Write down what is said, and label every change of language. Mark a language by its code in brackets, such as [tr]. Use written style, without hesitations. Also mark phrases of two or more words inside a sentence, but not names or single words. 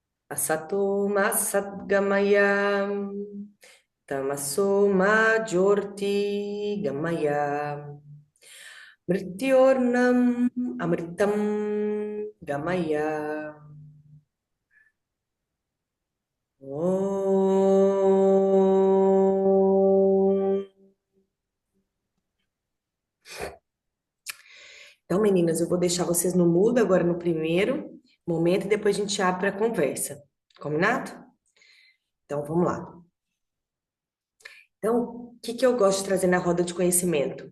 [sa] Asatoma Satgamaya Tamasoma Jyorti Gamaya Mrityornam Amritam Gamaya. Om. [pt] Então, meninas, eu vou deixar vocês no mudo agora no primeiro momento e depois a gente abre para conversa. Combinado? Então, vamos lá. Então, o que que eu gosto de trazer na roda de conhecimento?